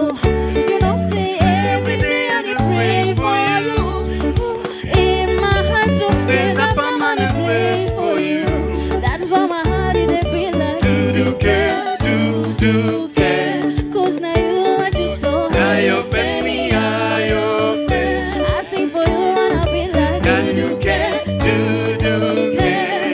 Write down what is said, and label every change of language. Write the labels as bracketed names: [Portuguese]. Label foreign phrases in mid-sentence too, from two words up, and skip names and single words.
[English] You know, say every day I pray for you. In my heart, there's a permanent place for you. That's why my heart is a bit like Do care, do care. Cause now you are just so high. [Yoruba] Ayo femi, ayo fe. [English] I sing for you and I'll be like Do care, do care.